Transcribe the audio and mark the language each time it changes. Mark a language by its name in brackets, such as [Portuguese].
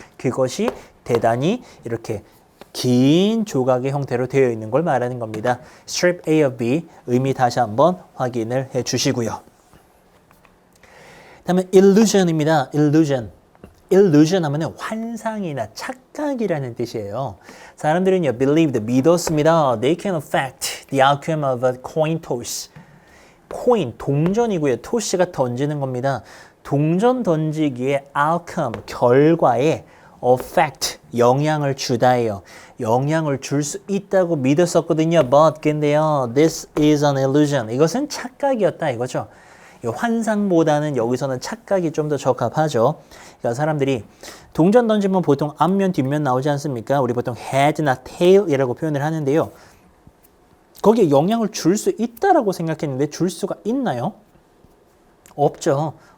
[Korean] 그것이 대단히 이렇게 긴 조각의 형태로 되어 있는 걸 말하는 겁니다. strip A of B 의미 다시 한번 확인을 해 주시고요. 다음에 illusion입니다. illusion 하면은 환상이나 착각이라는 뜻이에요. 사람들은요, believed, 믿었습니다. [English] They can affect the outcome of a coin toss. [Korean] 코인, 동전이고요. toss가 던지는 겁니다. 동전 던지기의 outcome, 결과에 affect, 영향을 주다예요. 영향을 줄 수 있다고 믿었었거든요. [English] But 근데요, this is an illusion. [Korean] 이것은 착각이었다 이거죠. 환상보다는 여기서는 착각이 좀 더 적합하죠. 그러니까 사람들이 동전 던지면 보통 앞면 뒷면 나오지 않습니까? 우리 보통 head나 tail이라고 표현을 하는데요. 거기에 영향을 줄 수 있다라고 생각했는데 줄 수가 있나요? 없죠.